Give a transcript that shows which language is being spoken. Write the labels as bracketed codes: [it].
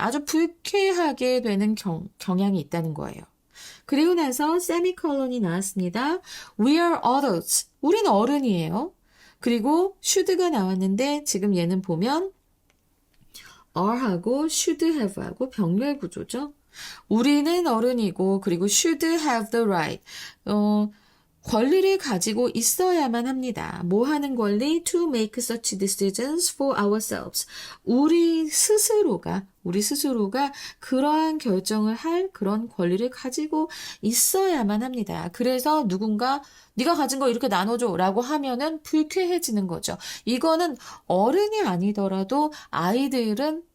[ko] 아주 불쾌하게 되는 경향이 있다는 거예요. 그리고 나서 세미콜론이 나왔습니다. [en] We are adults. [ko] 우리는 어른이에요. 그리고 should가 나왔는데 지금 얘는 보면 are하고 should have하고 병렬 구조죠. 우리는 어른이고 그리고 [en] should have the right. [ko] 권리를 가지고 있어야만 합니다. 뭐 하는 권리? [en] To make such decisions for ourselves. [ko] 우리 스스로가 그러한 결정을 할 그런 권리를 가지고 있어야만 합니다. 그래서 누군가 네가 가진 거 이렇게 나눠줘 라고 하면은 불쾌해지는 거죠. 이거는 어른이 아니더라도 아이들은